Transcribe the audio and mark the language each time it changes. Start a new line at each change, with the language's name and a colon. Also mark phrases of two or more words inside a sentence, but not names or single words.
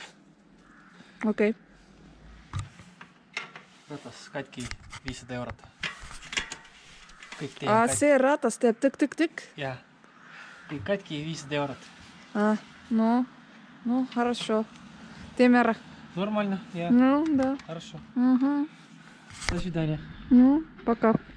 Estonian: Okei. Ratas katki 500 eurot. Kõik see ratas teeb tõk-tõk-tõk? Jah. Kõik katki 500 eurot. No, хорошо. Teeme ära.
Russian: Нормально, я. Ну, да. Хорошо. До свидания. Ну, пока.